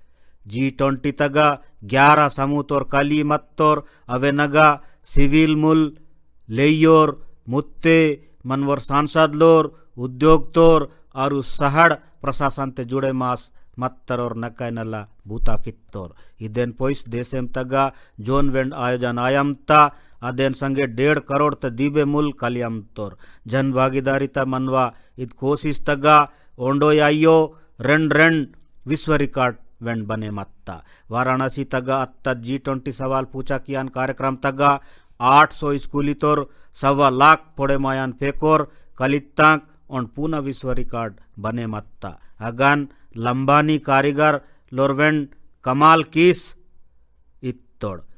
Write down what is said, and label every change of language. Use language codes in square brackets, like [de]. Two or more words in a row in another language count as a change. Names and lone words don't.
[gon] G20 तगा 11 समूह तोर कली मत तोर अवे नगा सिविल मुल लेयोर मुत्ते मनवर सांसद लोर उद्योग तोर और सहड़ प्रशासन ते जुड़े मास मत्तर और नकाय नल्ला भूता कित्तोर इदेन पोइस देशेम तगा जोन वेंड आयोजन आयमता अदेन संगे 1.5 करोड़ त दीबे मूल कलियम तोर [hi] जन भागीदारिता [gon] मनवा इत कोशिश तगा ओंडो यायो रेंड [hi] विश्व रिकॉर्ड [gon] वेंड बने मत्ता वाराणसी तगा अत्ता G20 [hi] सवाल पूछा [gon] कियान कार्यक्रम तगा 800 स्कूली तोर 1.25 लाख पोड़े मायान फेकोर कलित्तांक और पूना [hi] विश्व रिकॉर्ड [gon] बने मत्ता अगन लंबानी कारीगर लोरवेंड कमाल किस इत्तोड़